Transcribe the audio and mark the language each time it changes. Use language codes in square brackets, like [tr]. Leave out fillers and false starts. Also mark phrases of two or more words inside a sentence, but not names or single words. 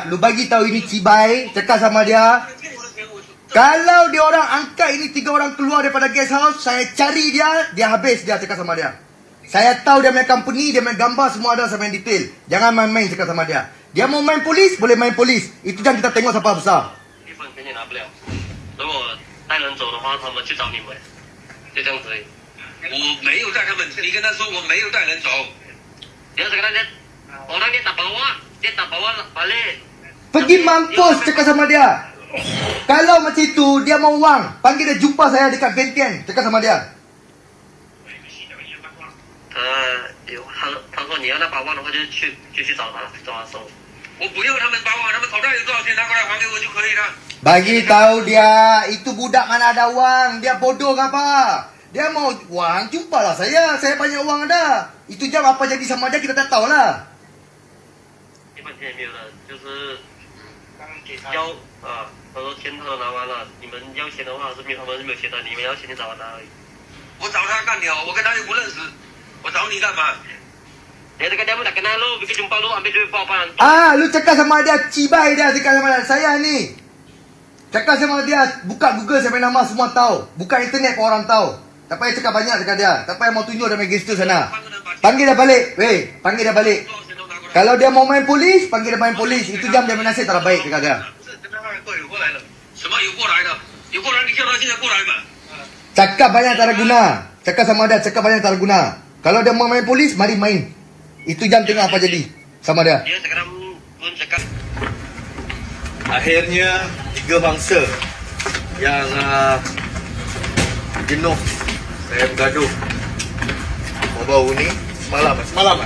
[ms] Lu bagi tahu ini cibai, cakap sama dia. Kalau dia orang angkat ini 3 orang keluar daripada [en] guest house, [ms] saya cari dia, dia habis dia, cakap sama dia. Saya tahu dia main company, dia main gambar semua ada, saya main detail. Jangan main-main cakap sama dia. Dia mau main polis, boleh main polis. Itu jangan kita tengok siapa besar. [zh] 1 分钱也拿不了。如果带人走的话，他们去找你们，就这样子而已。我没有带他们，你跟他说我没有带人走。 [ms] Dia sekarang orang dia tak bawa balik. Pergi mampus cakap sama dia. Kalau macam itu, dia mau wang, panggil dia jumpa saya dekat Venten, cakap sama dia. [zh] 他说你要那8万的话，就去找他收。我不要他们8万，他们口袋有多少钱拿过来还给我就可以了。 [ms] Bagi tahu dia, itu budak mana ada wang, dia bodoh ke apa? Dia mau wang, jumpalah saya banyak wang ada. Itu jam apa jadi sama dia kita tak tahu lah. [zh] 1 分钱也没有了，就是要他说钱他都拿完了，你们要钱的话是没有，他们是没有钱的，你们要钱就找他而已。我找他干鸟，我跟他又不认识，我找你干嘛？ [ms] Dia cakap dia pun tak kenal lu, pergi jumpa lu ambil duit berapa. Lu cakap sama dia, cibai dia cakap sama dia. Saya ni Cakap sama dia, buka Google sampai nama semua tahu. Buka internet pun orang tahu. Tak payah cakap banyak cakap dia. Tak payah mau tunjuk dia main gangster sana. Panggil dia balik. Weh, panggil dia balik. Kalau dia mau main polis, panggil dia main polis. Itu jam dia main nasib tak baik cakap dia. [zh] 什么有过来的？有过来，你叫他现在过来嘛。 [ms] Cakap banyak tak ada guna. Cakap sama dia, cakap banyak tak ada guna. Kalau dia mau main polis, mari main. Itu jam tengok apa jadi sama dia. Dia sekarang pun cakap. Akhirnya 3 bangsa yang jenuh saya bergaduh baru-baru ni semalam kan.